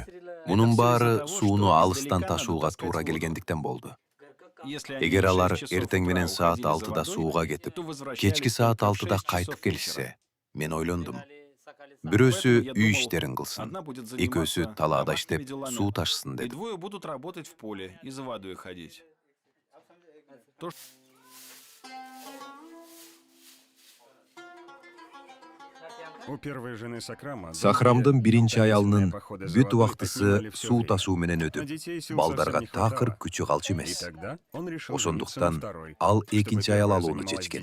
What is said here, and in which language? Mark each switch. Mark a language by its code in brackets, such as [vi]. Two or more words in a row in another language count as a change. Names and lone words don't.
[ky] Мунун баары сууну алыстан ташууга туура келгендиктен болду. Эгер алар эртең менен саат 6-да сууга кетип, кечки саат 6-да кайтып келишсе, мен ойлондум. Бирөөсү үй иштерин кылсын, экөөсү талаада иштеп суу ташысын И дедим. [ru] двое будут работать в поле и за водой ходить. [ky] Сахрамдын биринчи аялынын бүт убактысы суу ташуу менен өтүп, балдарга такыр күчү калчу эмес. Ошондуктан ал экинчи аял алууну чечкен.